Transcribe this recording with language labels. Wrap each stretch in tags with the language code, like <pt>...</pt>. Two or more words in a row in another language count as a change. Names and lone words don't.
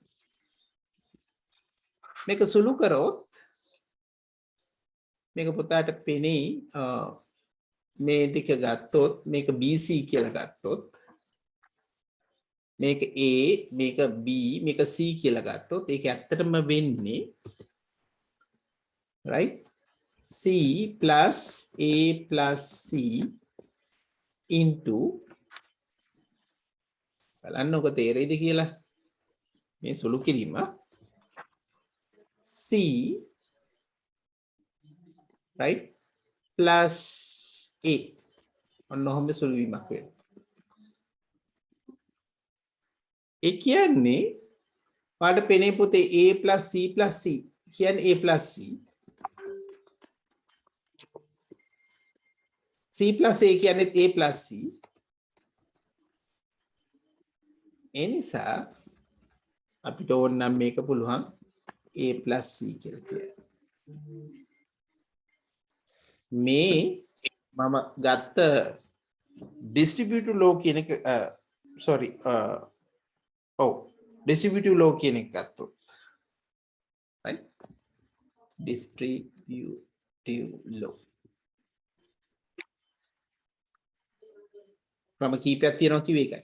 <si>මේක සුළු කරොත් මේක පුතාට පෙනේ මේ ටික ගත්තොත් මේක BC කියලා ගත්තොත් මේක A මේක B මේක C කියලා ගත්තොත් ඒක ඇත්තටම වෙන්නේ</si> <en>right C plus A plus C into</en> <si>බලන්න ඔක තේරෙයිද කියලා මේ සුළු කිරීම</si> <en>C right plus A</en> <si>ඔන්න ඔහොම සුළු වීමක් වෙනවා. ඒ කියන්නේ පාඩ පෙනේ පුතේ</si> <en>A plus C plus C</en> <si>කියන්නේ</si> <en>A plus C plus A</en> <si>කියන්නේ</si> <en>A plus C.</en> <si>ඒ නිසා අපිට ඕන නම් මේක පුළුවන්</si> <en>A plus C</en> <si>කියලා කියන්න. මේ මම ගත්ත</si> <en>distributive law</en> <si>කියන එක</si> <en>sorry distributive law</en> <si>කියන එක ගත්තොත්</si> <en>right distributive law</en> <si>ක්‍රම කීපයක් තියෙනවා කිව්වේ ඒකයි.</si>